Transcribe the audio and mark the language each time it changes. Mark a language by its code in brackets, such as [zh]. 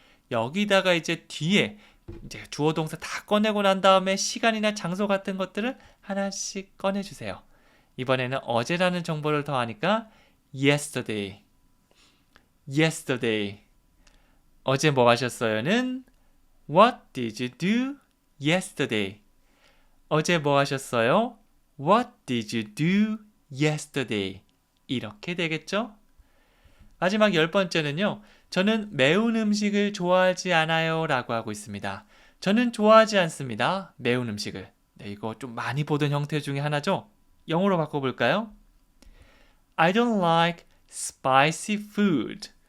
[ko] 여기다가 이제 뒤에 이제 주어 동사 다 꺼내고 난 다음에 시간이나 장소 같은 것들을 하나씩 꺼내주세요. 이번에는 어제라는 정보를 더하니까 yesterday. yesterday. 어제 뭐 하셨어요는 [en] What did you do yesterday? [ko] 어제 뭐 하셨어요? [en] What did you do yesterday? [ko] 이렇게 되겠죠? 마지막 10번째는요. 저는 매운 음식을 좋아하지 않아요 라고 하고 있습니다. 저는 좋아하지 않습니다. 매운 음식을. 네, 이거 좀 많이 보던 형태 중에 하나죠? 영어로 바꿔볼까요? [en] I don't like spicy food.